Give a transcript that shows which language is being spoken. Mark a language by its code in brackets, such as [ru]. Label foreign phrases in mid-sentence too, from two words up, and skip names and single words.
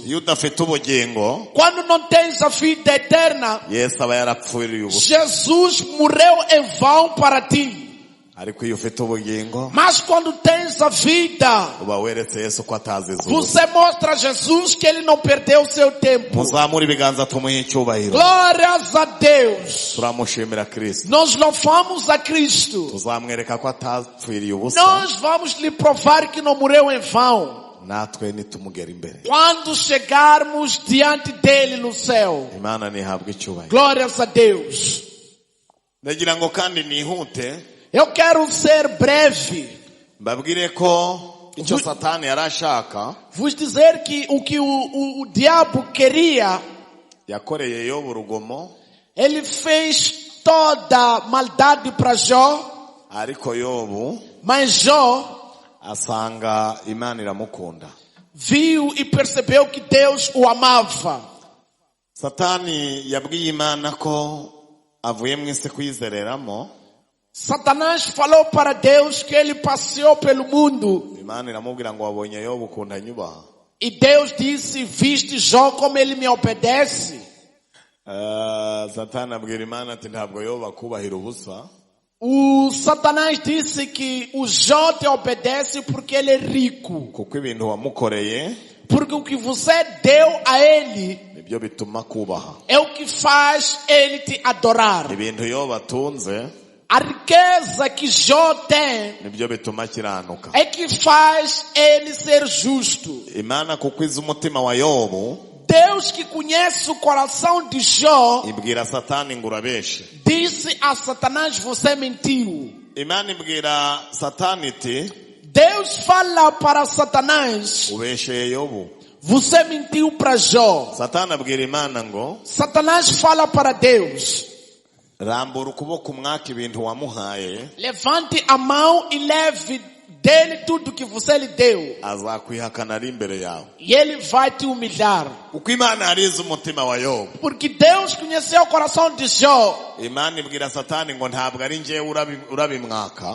[rw] Iyo udafite ubugingo, [pt] Quando não tens a vida eterna, [rw] Yesu aba yarapfiriye ubusa. [pt] Jesus morreu em vão para ti. [rw] Ariko iyo ufite ubugingo, [pt] Mas quando tens a vida, [rw] uba weretse Yesu ko atazize ubusa. [pt] você mostra a Jesus que ele não perdeu o seu tempo. [rw] Muzamure ibiganza tumuhe icyubahiro. [pt] Glórias a Deus. [rw] Turamushimira Kristo. [pt] Nós louvamos a Cristo. [rw] Tuzamwereka ko atapfiriye ubusa, [pt] Nós vamos lhe provar que não morreu em vão. [rw] natwe nitumugera imbere. [pt] Quando chegarmos diante dele no céu. [rw] Imana nihabwe icyubahiro. [pt] Glórias a Deus. [rw] Ndagira ngo kandi nihute [pt] Eu quero ser breve. [rw] mbabwire ko icyo Satani yari ashaka [pt] Vos dizer que o que o diabo queria, [rw] yakoreye Yobu urugomo, [pt] ele fez toda maldade para Jó, [rw] ariko Yobu [pt] mas Jó [rw] asanga Imana iramukunda. [pt] viu e percebeu que Deus o amava. [rw] Satani yabwiye Imana ko avuye mu isi kwizereramo. [pt] Satanás falou para Deus que ele passeou pelo mundo. [rw] Imana iramubwira ngo wabonye Yobu ukuntu anyubaha. [pt] E Deus disse, viste Jó como ele me obedece? [rw] Satani abwira Imana ati ntabwo Yobu akubahira ubusa. [pt] O Satanás disse que o Jó te obedece porque ele é rico. [rw] Kuko ibintu wamukoreye [pt] Porque o que você deu a ele [rw] nibyo bituma kubaha. [pt] é o que faz ele te adorar. [rw] Ibintu Yobu atunze [pt] A riqueza que Jó tem [rw] nibyo bituma akiranuka. [pt] é que faz ele ser justo. [rw] Imana kuko izi umutima wa Yobu [pt] Deus que conhece o coração de Jó [rw] ibwira Satani ngo urabeshe. [pt] disse a Satanás, você mentiu. [rw] Imana ibwira Satani iti [pt] Deus fala para Satanás, [rw] ubesheye Yobu. [pt] você mentiu para Jó. [rw] Satani abwira Imana ngo [pt] Satanás fala para Deus, [rw] rambura ukuboko umwaka ibintu wamuhaye [pt] levante a mão e leve dele tudo que você lhe deu. [rw] azakwihakana ari imbere yawe. [pt] E ele vai te humilhar. [rw] Kuko Imana yarize umutima wa Yobu. [pt] Porque Deus conheceu o coração de Jó. [rw] Imana ibwira Satani ngo ntabwo ari njyewe urabimwaka.